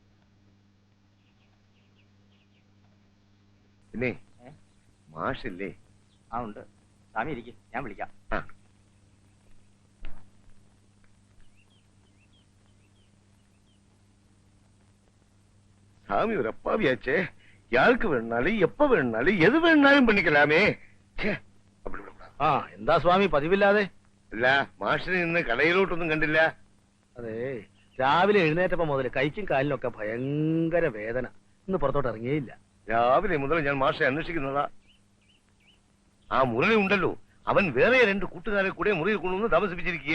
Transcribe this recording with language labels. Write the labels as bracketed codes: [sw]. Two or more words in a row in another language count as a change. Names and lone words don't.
[ml] പിന്നെ മാഷില്ലേ, ആ ഉണ്ട്. സ്വാമി ഇരിക്കും, ഞാൻ വിളിക്കാം. [ta] சாமி ஒரு அப்பாவியாச்சே. யாருக்கு வேணுனாலும் எப்ப வேணுனாலும் எது வேணுனாலும் பண்ணிக்கலாமே. அப்படி விடக்கூடாது. [ml] ആ എന്താ സ്വാമി പതിവില്ലാതെ? അല്ല, മാഷിനെ ഇന്ന് കടയിലോട്ടൊന്നും കണ്ടില്ല. അതെ, രാവിലെ എഴുന്നേറ്റപ്പോ മുതൽ കൈക്കും കാലിനും ഒക്കെ ഭയങ്കര വേദന. ഇന്ന് പുറത്തോട്ട് ഇറങ്ങിയില്ല. രാവിലെ മുതൽ ഞാൻ മാഷെ അന്വേഷിക്കുന്നതാ. ആ മുരളി ഉണ്ടല്ലോ, അവൻ വേറെ 2 കൂട്ടുകാരെ കൂടെ മുറിയിൽ കൊണ്ടുവന്ന് താമസിപ്പിച്ചിരിക്കുക.